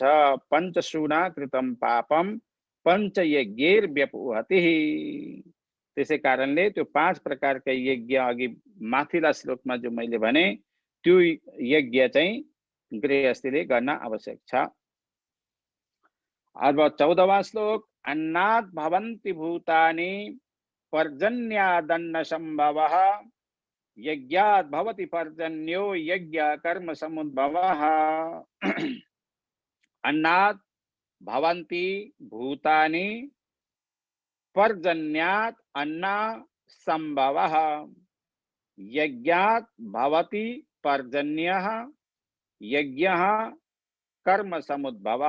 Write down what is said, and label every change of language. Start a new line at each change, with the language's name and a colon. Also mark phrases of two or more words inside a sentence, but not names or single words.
Sanskrit: पञ्चसूनाकृतम पापम पञ्चयज्ञेर व्यपुहति।
Nepali: त्यसै कारणले त्यो 5 प्रकारका यज्ञ अघि माथिल्ला श्लोकमा जो मैले भने त्यो यज्ञ चाहिँ गृहस्थीले गर्न आवश्यक छ। अब 14वां श्लोक
Sanskrit: अन्नात् भवन्ति भूतानि पर्जन्यादन्न संभवः यज्ञात् भवति पर्जन्यो यज्ञ कर्म समुद्भवः। अन्नात् भवन्ति भूतानि पर्जन्यात् अन्न संभवः यज्ञात् भवति पर्जन्यः यज्ञः कर्म समुद्भवः।